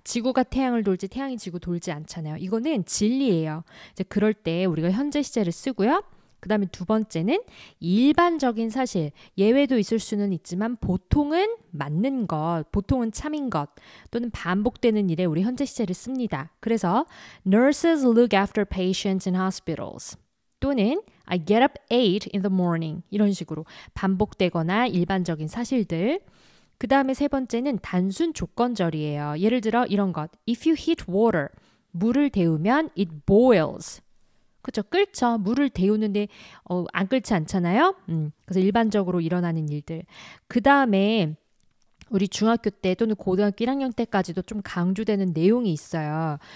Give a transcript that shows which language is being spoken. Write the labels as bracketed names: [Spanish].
[Korean] 지구가 태양을 돌지 태양이 지구 돌지 않잖아요. 이거는 진리예요. 이제 그럴 때 우리가 현재 시제를 쓰고요. 그 다음에 두 번째는 일반적인 사실, 예외도 있을 수는 있지만 보통은 맞는 것, 보통은 참인 것 또는 반복되는 일에 우리 현재 시제를 씁니다. 그래서 [English] Nurses look after patients in hospitals [Korean] 또는 [English] I get up 8 in the morning [Korean] 이런 식으로 반복되거나 일반적인 사실들. 그 다음에 세 번째는 단순 조건절이에요. 예를 들어 이런 것 [English] If you heat water, [Korean] 물을 데우면 [English] it boils [Korean] 그렇죠. 끓죠. 물을 데우는데 안 끓지 않잖아요. 그래서 일반적으로 일어나는 일들. 그 다음에 우리 중학교 때 또는 고등학교 1학년 때까지도 좀 강조되는 내용이 있어요.